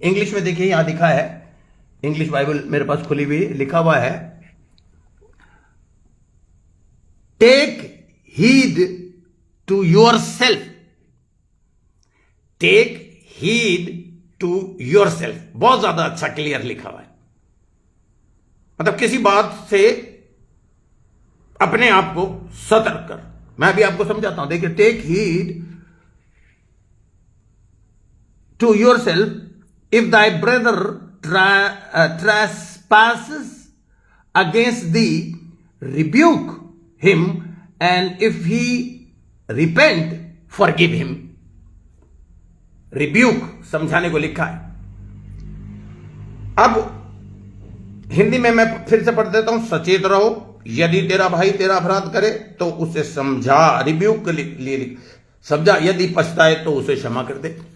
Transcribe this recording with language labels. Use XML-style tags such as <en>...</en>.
<hi>English में देखिए, यहां लिखा है, इंग्लिश बाइबल मेरे पास खुली हुई, लिखा हुआ है,</hi> <en>Take heed to yourself. Take heed to yourself.</en> <hi>बहुत ज्यादा अच्छा क्लियर लिखा हुआ है। मतलब किसी बात से अपने आप को सतर्क कर। मैं अभी आपको समझाता हूं।</hi> <en>देखिए, take heed to yourself if thy brother trespasses against thee, rebuke him, and if he repent, forgive him.</en> <hi>Rebuke समझाने को लिखा है। अब हिंदी में मैं फिर से पढ़ देता हूं, सचेत रहो, यदि तेरा भाई तेरा अपराध करे तो उसे समझा, रिब्यूक के लिए समझा, यदि पछताए तो उसे क्षमा कर दे।</hi>